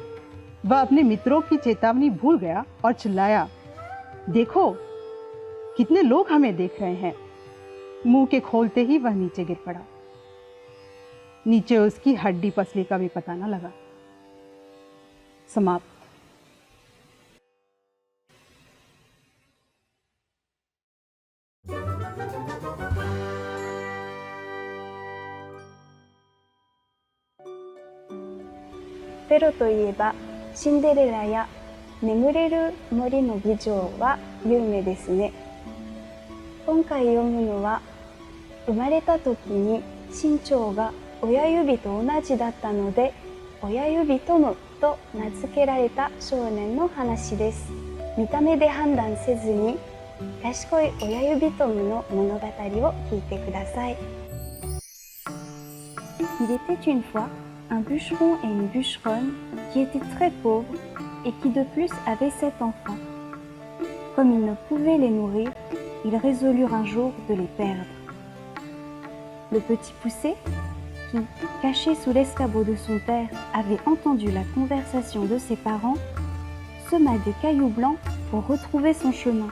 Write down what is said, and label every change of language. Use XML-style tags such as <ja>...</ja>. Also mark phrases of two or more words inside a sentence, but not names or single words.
<hi>वह अपने मित्रों की चेतावनी भूल गया और चिल्लाया, देखो कितने लोग हमें देख रहे हैं। मुंह के खोलते ही वह नीचे गिर पड़ा। नीचे उसकी हड्डी पसली का भी पता न लगा। समाप्त।</hi> <ja>ペロといえばシンデレラや眠れる森の美女は有名ですね。今回読むのは、生まれた時に身長が親指と同じだったので親指トムと名付けられた少年の話です。見た目で判断せずに賢い親指トムの物語を聞いてください。</ja> <fr>Il était une fois un bûcheron et une bûcheronne qui étaient très pauvres et qui de plus avaient 7 enfants. Comme ils ne pouvaient les nourrir, ils résolurent un jour de les perdre. Le petit poucet, qui, caché sous l'escabeau de son père, avait entendu la conversation de ses parents, sema des cailloux blancs pour retrouver son chemin.</fr>